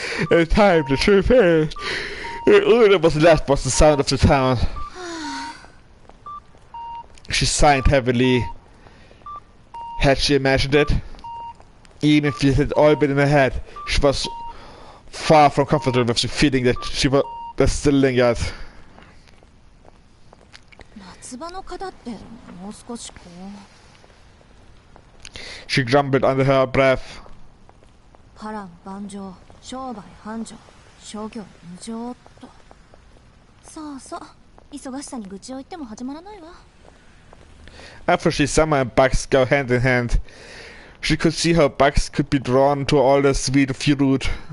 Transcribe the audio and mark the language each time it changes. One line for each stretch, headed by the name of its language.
English: In time, the truth is, all that was left was the sound of the town. She sighed heavily. Had she imagined it? Even if it had all been in her head, she was far from comfortable with the feeling that that still lingered.
Japanese: 夏場の方ってもう少しこう。
English: She grumbled under her breath.
Japanese: 波乱万丈、商売繁盛、商業無常と。そうそう、忙しさに愚痴を言っても始まらないわ。
English: Unfortunately, summer and bugs go hand in hand. She could see how bugs could be drawn to all the sweet fruit.